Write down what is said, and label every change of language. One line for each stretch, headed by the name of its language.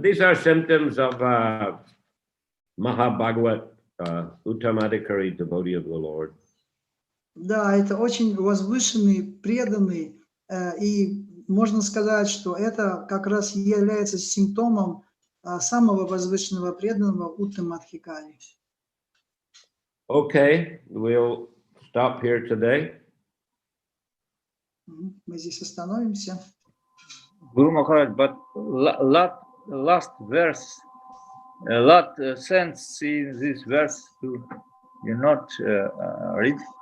English: These are symptoms of Mahabhagavat, Uttamadikari devotee of the Lord.
Russian: Да, это очень возвышенный, преданный, и можно сказать, что это как раз является симптомом самого возвышенного преданного Уттамадхикари.
English: Okay, we'll stop here today.
Russian: Мы здесь остановимся.
English: Guru Maharaj, but last verse, last sentence in this verse, you not read?